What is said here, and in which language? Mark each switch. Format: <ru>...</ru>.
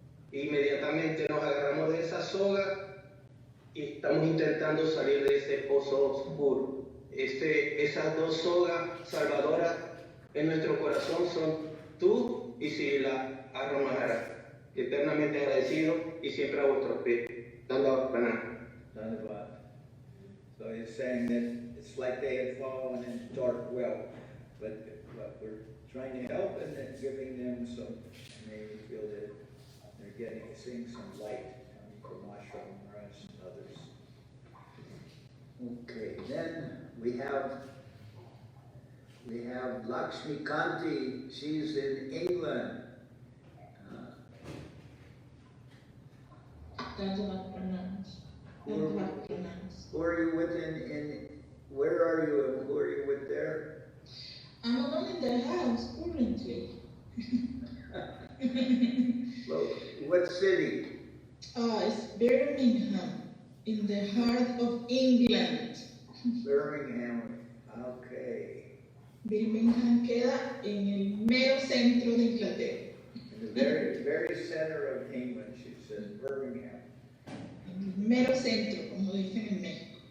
<es>Inmediatamente nos agarramos de esa soga y estamos intentando salir de ese pozo oscuro. Esas dos sogas salvadoras en nuestro corazón son tú y Srila Aram Maharaj. Eternamente agradecido y siempre a vuestros pies. Dandavad Pranam. Dandavad.</es> <en>So he's saying that it's like they had fallen in a dark well, but we're trying to help and then giving them some, and they feel that they're seeing some light coming from Ashram Maharaj and others. Okay, then we have Lakshmi Kanti. She's in England. Dandavad Pranams. Dandavad Pranams. Who are you with where are you and who are you with there? I'm alone in the house currently. Well, what city? It's Birmingham, in the heart of England. Birmingham. Okay.</en> <es>Birmingham queda en el mero centro de Inglaterra.</es> <en>In the very, very center of England, she says Birmingham.</en> <es>En el mero centro, como dicen en México.</es>